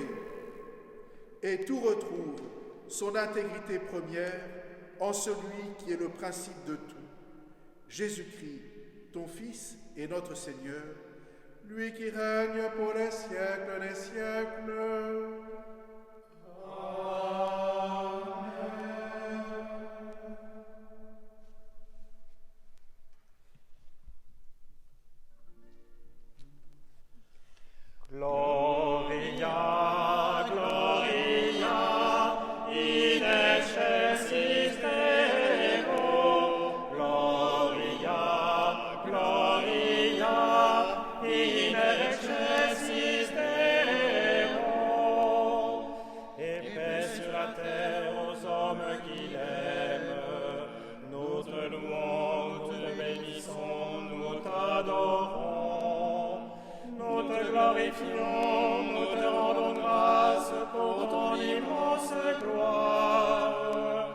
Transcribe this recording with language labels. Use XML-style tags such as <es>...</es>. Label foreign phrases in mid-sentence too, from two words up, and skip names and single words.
<fr>Et tout retrouve son intégrité première en celui qui est le principe de tout, Jésus-Christ, ton Fils et notre Seigneur, lui qui règne pour les siècles des siècles.</fr> <la>Gloria, Gloria, in excelsis Deo. Gloria, Gloria, in excelsis Deo.</la> <fr>Et paix sur la terre aux hommes qui l'aiment. Nous te louons, nous te bénissons, nous t'adorons. Nous te glorifions, nous te rendons grâce pour ton immense gloire.</fr>